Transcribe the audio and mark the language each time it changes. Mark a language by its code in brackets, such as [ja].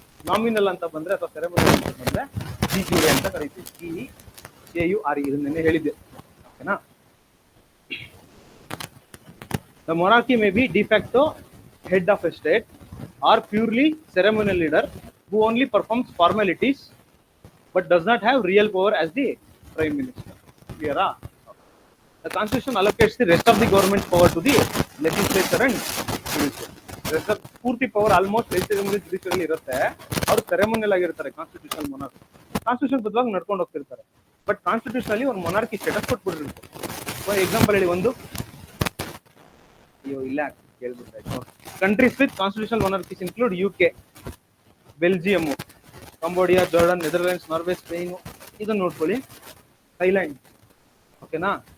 [kn] Nominal ಅಂತ ಬಂದ್ರೆ ಅಥವಾ ಸೆರೆಮೋನಿಯಲ್ ಅಂತ ಬಂದ್ರೆ DGA ಅಂತ ಕರೀತೀವಿ. DEAURE ಇದನ್ನೇ ಹೇಳಿದ್ದೆ. ಓಕೆನಾ? [en] The monarchy may be de facto head of a state or purely ceremonial leader who only performs formalities but does not have real power as the prime minister. Clear? The constitution allocates the rest of the government power to the legislature and judiciary. [kn] Rest of ಪೂರ್ತಿ power almost legislature judiciary ಇರುತ್ತೆ. ಅವರು ceremonial ಆಗಿರ್ತಾರೆ constitutional monarchy. Constitution ಬದಲಾಗಿ ನಡ್ಕೊಂಡು ಹೋಗ್ತಿರ್ತಾರೆ. But ಕಾನ್ಸ್ಟಿಟ್ಯೂಷನಲ್ಲಿ ಒಂದು monarchy status ಕೊಟ್ಬಿಟ್ಟಿರುತ್ತೆ. For example ಹೇಳಿ ಒಂದು. ಅಯ್ಯೋ ಇಲ್ಲ ಕೇಳ್ಬಿಟ್ಟಾಯ್ತು. [en] Countries with constitutional monarchies include UK, Belgium, Cambodia, Jordan, Netherlands, Norway, Spain. [kn] ಇದನ್ನ ನೋಡ್ಕೊಳ್ಳಿ. ಥೈಲ್ಯಾಂಡ್. ಓಕೆನಾ?